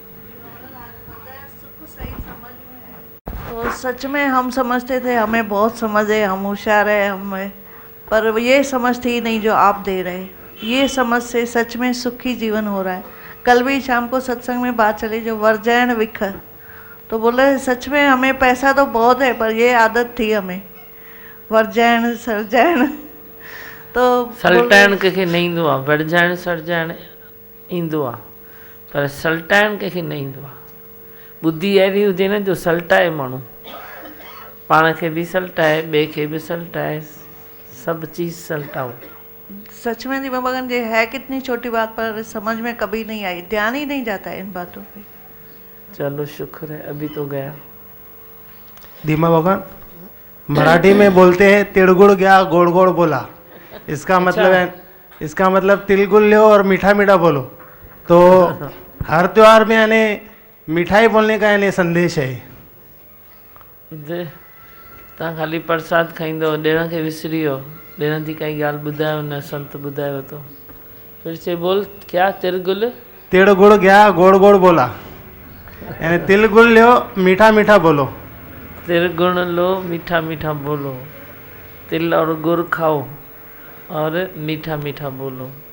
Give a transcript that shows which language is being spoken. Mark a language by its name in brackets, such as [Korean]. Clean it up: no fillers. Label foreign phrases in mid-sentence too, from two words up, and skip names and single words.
[Hindi] तो सच में हम समझते थे हमें बहुत समझ है, हम होशियार है हमें, पर ये समझ थी नहीं जो आप दे रहे। ये समझ से सच में सुखी जीवन हो रहा है। कल भी शाम को सत्संग में बात चली जो [Sindhi] वर्जैन विख, [Hindi] तो बोले सच में हमें पैसा तो बहुत है पर ये आदत थी हमें [Sindhi] वर्जैन सरजैन। [Hindi] तो [Sindhi] सल्टाइण कंहिंखे न ईंदो आहे, वर्जाइण सरजाइण ईंदो आहे, पर सल्टाइण कंहिंखे न ईंदो आहे। बुद्धि अहिड़ी हुजे न जो सल्टाए माण्हू, पाण खे बि सल्टाए, ॿिए खे बि सल्टाए, [Hindi] सब चीज़ सल्टाओ। सच में दीवा भगवान ये है कितनी छोटी बात, पर समझ में कभी नहीं आई, ध्यान ही नहीं जाता है इन बातों पे। चलो शुक्र है अभी तो गया। धीमा भगवान मराठी में बोलते हैं [Marathi] तिड़गुड़ गया गोड़ गोड़ बोला, [Hindi] इसका मतलब है, इसका मतलब तिलगुल लो और मीठा मीठा बोलो। तो हर त्योहार में यानी मिठाई बोलने का यानी संदेश है। [Sindhi] तव्हां खाली प्रसाद खाईंदो, ॾिण खे विसरी वियो, ॾिण जी काई ॻाल्हि ॿुधायो न, संत ॿुधायो [Hindi] तो फिर से बोल। क्या? तिरगुल [Marathi] तिड़गुड़ गया गोड़ गोड़ बोला, [Hindi] यानी तिलगुल लो मीठा मीठा बोलो। तिरगुण लो मीठा मीठा बोलो। तिल और गुड़ खाओ और मीठा मीठा बोलो।